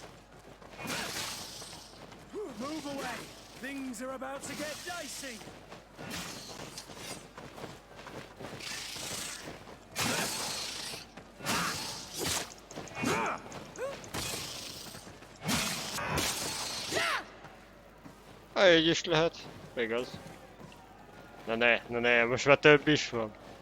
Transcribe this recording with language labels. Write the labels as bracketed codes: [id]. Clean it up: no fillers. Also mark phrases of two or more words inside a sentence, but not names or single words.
[en] Move away! Things are about to get dicey! [hu] Így is lehet. Igaz. Na ne, most már több is van.